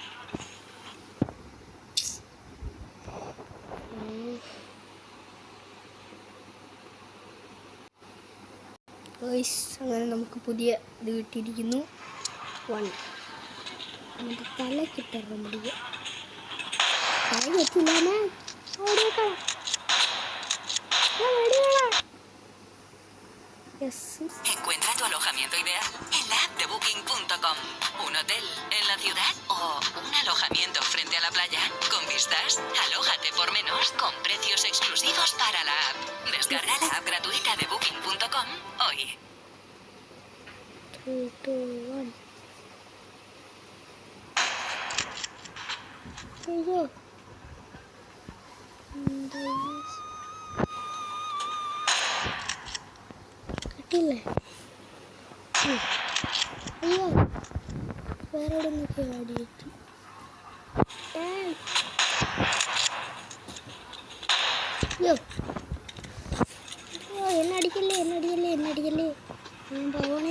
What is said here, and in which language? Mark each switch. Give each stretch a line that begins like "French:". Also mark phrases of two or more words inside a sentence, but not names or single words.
Malayalam: അങ്ങനെ നമുക്ക് പുതിയ ഇത് കിട്ടിയിരിക്കുന്നു. 1 നമ്മുടെ തല കിട്ടണം. മുടിക്കുക തല കിട്ടില്ല.
Spanish: Encuentra tu alojamiento ideal en la app de Booking.com. ¿Un hotel en la ciudad o un alojamiento frente a la playa? Con vistas, alójate por menos con precios exclusivos para la app. Descarga la app gratuita de Booking.com hoy. 3, 2, 1.
Malayalam: അയ്യോ കിട്ടില്ലേ? അയ്യോ വേറെ എവിടെ നോക്കി ആടിയിട്ട് അയ്യോ എന്നടിക്കല്ലേ ഞാൻ പോവണേ.